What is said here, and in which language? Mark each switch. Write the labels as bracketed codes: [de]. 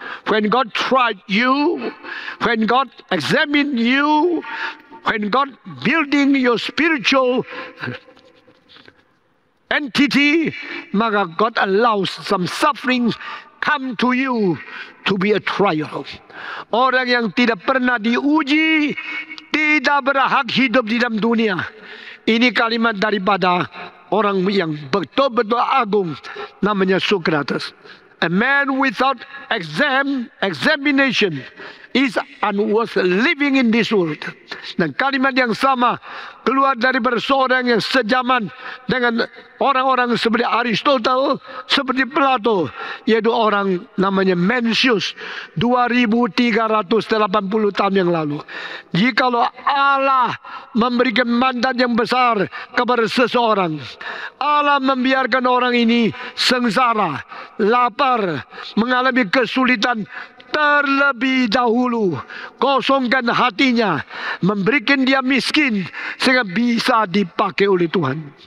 [en] When God tried you, when God examined you, when God building your spiritual entity, maka God allows some suffering come to you to be a trial. [id] Orang yang tidak pernah diuji tidak berhak hidup di dalam dunia. Ini kalimat daripada orang yang betul-betul agung, namanya Socrates. [en] A man without examination is unworth living in this world. [id] Dan kalimat yang sama keluar dari seorang yang sejaman dengan orang-orang seperti Aristotle, seperti Plato, yaitu orang namanya Mencius 2380 tahun yang lalu. Jikalau Allah memberikan mandat yang besar kepada seseorang, Allah membiarkan orang ini sengsara, lapar, mengalami kesulitan terlebih dahulu, kosongkan hatinya, memberikan dia miskin sehingga bisa dipakai oleh Tuhan.